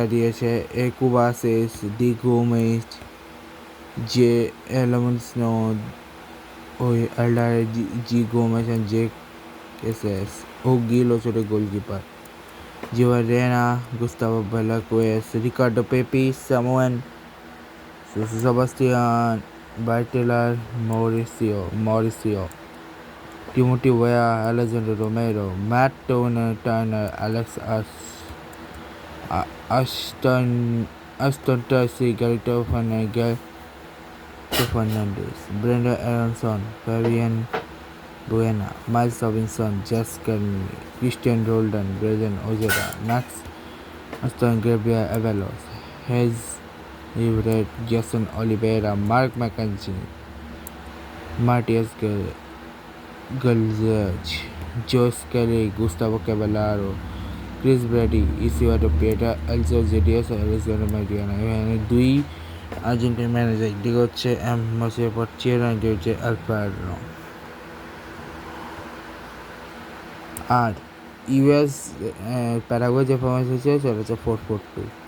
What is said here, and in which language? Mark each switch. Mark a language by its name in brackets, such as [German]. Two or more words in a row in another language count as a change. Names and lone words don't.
[Bangla] দিয়েছে, এ কুবাসিস, ডি গোমেজ, যে এলমন্সনো, ওই এল্ডার জি গোমেজ অ্যান্ড জে কেসেস, ও গিল ছোটো গোলকিপার, জিওয়া রেনা, গুস্তাভো বেলাকুয়েস, রিকার্ডো পেপি, সামোয়েন, সেবাস্টিয়ান বার্টেলার, মরিসিও, টিমোটি ওয়া, আলেজান্ড্রো রোমেরো, ম্যাট টার্নার, Aston Taxi, Garito Fernandez, Brenda Aronson, Fabian Buena, Miles Robinson, Jess Carney, Christian Roldan, Braden Ojeda, Max Aston, Gabriel Avalos, Hayes Everett, Jason Oliveira, Mark McKenzie, Matias Galzach, Joe Skelly, Gustavo Cavallaro, ক্রিস ব্র্যাডি, ইসিওয়াটো পিয়েটা, এলসো জেডিএস, অ্যালেক্সান্ডার মাইটিয়ানা। এখানে দুই আর্জেন্টিন ম্যানেজার, একদিকে হচ্ছে মাসিয়া পচিয়েরা, একদিকে হচ্ছে আলফারো। আর ইউএস প্যারাগুয়ে যে পারফরমেন্স হয়েছে সেটা হচ্ছে 4-4-2।